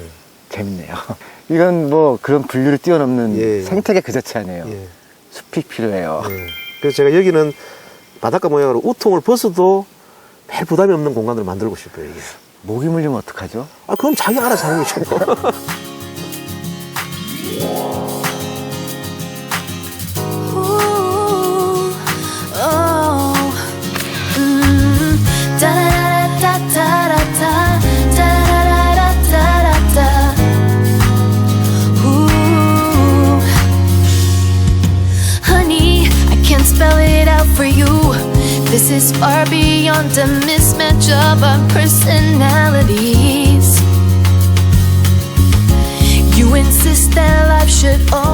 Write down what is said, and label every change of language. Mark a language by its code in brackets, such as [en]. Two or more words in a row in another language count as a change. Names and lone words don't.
[ko] 재밌네요. 이건 뭐 그런 분류를 뛰어넘는 예. 생태계 그 자체 아니에요. 예. 숲이 필요해요. 예. 그래서 제가 여기는 바닷가 모양으로 우통을 벗어도 별 부담이 없는 공간으로 만들고 싶어요, 이게. 모기 물리면 어떡하죠? 아, 그럼 자기 알아서 하는 거죠. Ooh, oh, da-da-da-da-da-da-da, da-da-da-da-da-da. [en] Ooh, honey, I can't spell it out for you. This is far beyond a mismatch of our personalities. You insist that life should